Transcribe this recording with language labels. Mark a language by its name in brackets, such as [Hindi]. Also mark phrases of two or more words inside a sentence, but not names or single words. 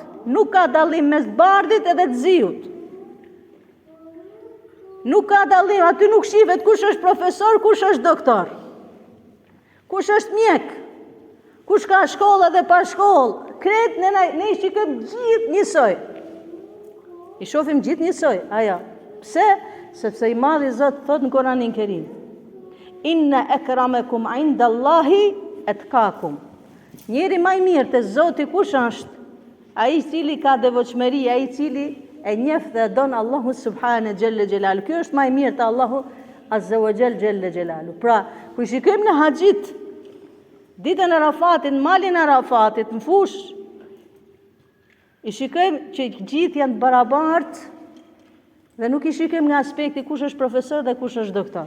[Albanian] Nuk ka dallim mes bardhit edhe të ziut. Nuk ka dallim, aty nuk shihet kush është profesor, kush është doktor. Kush është mjek, kush ka shkollë dhe pa shkollë, kretë ne i shikojmë gjithë njësoj. I shohim gjithë njësoj, aja. Pse? Sepse i madhi Zot thot në Kur'anin Kerim: [Arabic] إن أكرمكم عند الله أتقاكم. [Albanian] Njeri më i mirë te Zoti kush është? Ai i cili ka devotshmëri, ai i cili e njeh dhe don Allahu [Arabic] سبحانه جل جلاله. [Albanian] Ky është më i mirë te Allahu [Arabic] عز وجل جل جلاله. [Albanian] Pra, kur shikojmë në haxhit ditën e Arafatit, në malin e Arafatit, në fush, i shikojmë që gjithë janë barabartë dhe nuk i shikojmë nga aspekti kush është profesor dhe kush është doktor.